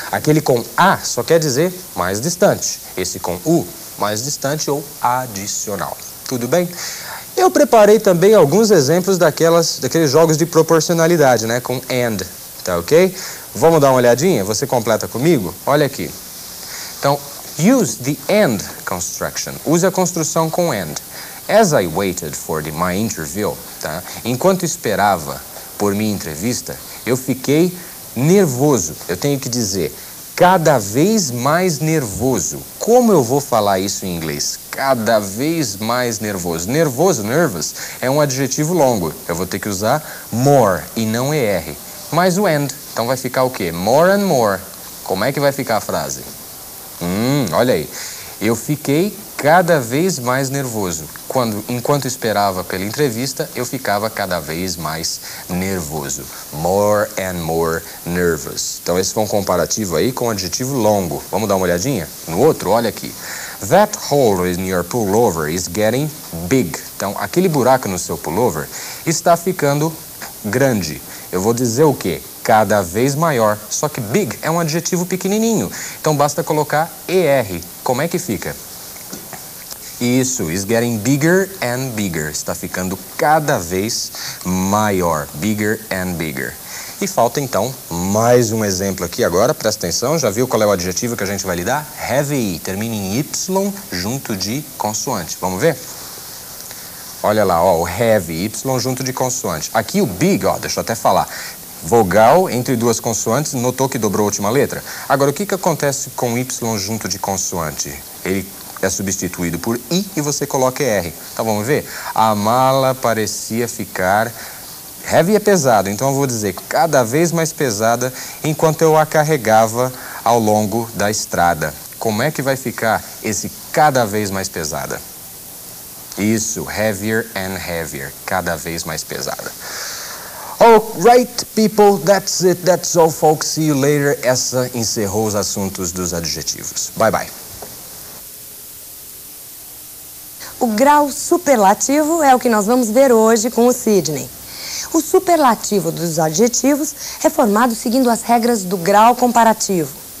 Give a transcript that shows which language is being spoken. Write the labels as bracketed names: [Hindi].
[Portuguese] Aquele com A só quer dizer mais distante. Esse com U, mais distante ou adicional. Tudo bem? Eu preparei também alguns exemplos daqueles jogos de proporcionalidade, né? Com and, tá ok? Vamos dar uma olhadinha? Você completa comigo? Olha aqui. Então, [English] use the and construction. [Portuguese] Use a construção com and. [English] As I waited for my interview, [Portuguese] tá? Enquanto esperava por minha entrevista, eu fiquei nervoso. Eu tenho que dizer cada vez mais nervoso. Como eu vou falar isso em inglês? Cada vez mais nervoso. Nervoso, nervous, é um adjetivo longo. Eu vou ter que usar more e não ER. Mais o and. Então vai ficar o quê? More and more. Como é que vai ficar a frase? Olha aí. Eu fiquei cada vez mais nervoso. enquanto esperava pela entrevista, eu ficava cada vez mais nervoso. [English] More and more nervous. [Portuguese] Então esse foi um comparativo aí com o adjetivo longo. Vamos dar uma olhadinha? No outro, olha aqui. [English] That hole in your pullover is getting big. [Portuguese] Então, aquele buraco no seu pullover está ficando grande. Eu vou dizer o quê? Cada vez maior. Só que big é um adjetivo pequenininho. Então, basta colocar ER. Como é que fica? Isso, [English] is getting bigger and bigger. [Portuguese] Está ficando cada vez maior. Bigger and bigger. E falta, então, mais um exemplo aqui agora. Presta atenção, já viu qual é o adjetivo que a gente vai lidar? Heavy, termina em Y junto de consoante. Vamos ver? Olha lá, ó, o heavy, Y junto de consoante. Aqui o big, ó, deixa eu até falar. Vogal entre duas consoantes, notou que dobrou a última letra? Agora, o que acontece com Y junto de consoante? Ele é substituído por I e você coloca ER. Então, vamos ver? A mala parecia ficar... Heavy é pesado, então eu vou dizer cada vez mais pesada enquanto eu a carregava ao longo da estrada. Como é que vai ficar esse cada vez mais pesada? Isso, [English] heavier and heavier, [Portuguese] cada vez mais pesada. [English] Alright, people, that's it, that's all, folks. See you later. [Portuguese] Essa encerrou os assuntos dos adjetivos. [English] Bye, bye. [Portuguese] O grau superlativo é o que nós vamos ver hoje com o Sidney. O superlativo dos adjetivos é formado seguindo as regras do grau comparativo.